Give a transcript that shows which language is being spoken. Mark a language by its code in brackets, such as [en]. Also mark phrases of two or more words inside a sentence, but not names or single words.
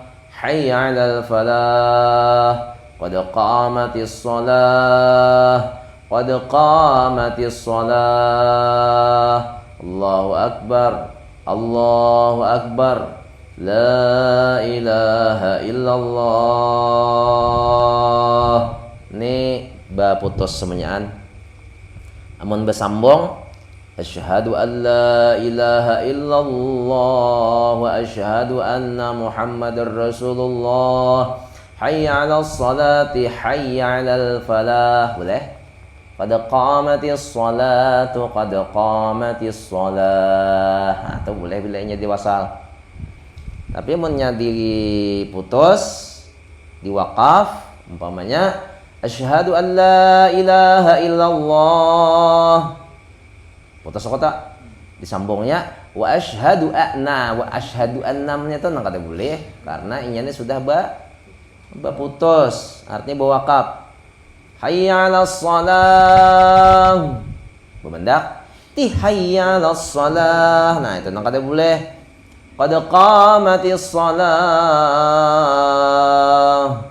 [ar] حي على الفلاح. قد قامت الصلاة. قد قامت الصلاة. الله أكبر. الله أكبر. لا إله إلا الله. [bjn] Ini ba putus semuanyaan. Amun besambung, [ar] أشهد أن لا إله إلا الله وأشهد أن محمدا رسول الله. حي على الصلاة، حي على الفلاح. Boleh? قد قامت الصلاة، قد قامت الصلاة. [bjn] Nah, itu boleh bilanya diwasal. Tapi munnya diputus, diwakaf, umpamanya [ar] أشهد أن لا إله إلا الله. [bjn] Putus kota. Disambungnya [ar] وأشهد أن, [bjn] wa asyhadu annamnya itu nang kada boleh karena inyane sudah putus, artinya bawakaf. [ar] حي على الصلاة. Bemendak. Ti حي على الصلاة. [bjn] Nah, itu nang kada boleh. [ar] قد قامت الصلاة.